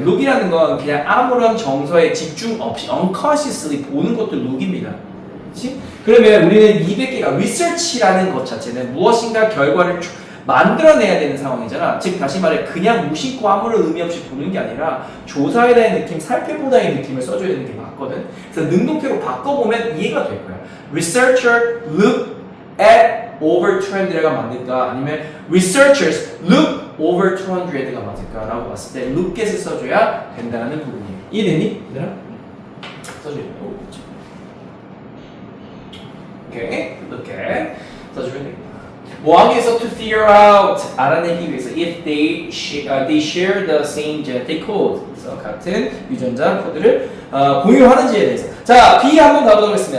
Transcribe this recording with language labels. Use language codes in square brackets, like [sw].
[ko] look이라는 건 그냥 아무런 정서에 집중 없이 unconsciously 보는 것도 look입니다. 그렇지? 그러면 우리는 200개가 research라는 것 자체는 무엇인가 결과를 만들어내야 되는 상황이잖아. 즉 다시 말해 그냥 무심코 아무런 의미 없이 보는 게 아니라 조사에 대한 느낌, 살펴보다의 느낌을 써줘야 되는 게 맞거든. 그래서 능동태로 바꿔보면 이해가 될 거야. [en] Researcher look at over 200 [ko] 가 맞을까? [en] 아니면 Researchers look over 200 [ko] 가 맞을까? 라고 봤을 때 look at을 써줘야 된다는 부분이에요. 이해됐니? 얘들아? 써줘야 돼. 오케이. look at 써주면 되겠다. 뭐 하기 위해서 [en] to figure out [ko] 알아내기 위해서 [en] if they share the same genetic code [ko] 그래서 같은 유전자 코드를 공유하는지에 대해서 자 B 한번 가보도록 하겠습니다.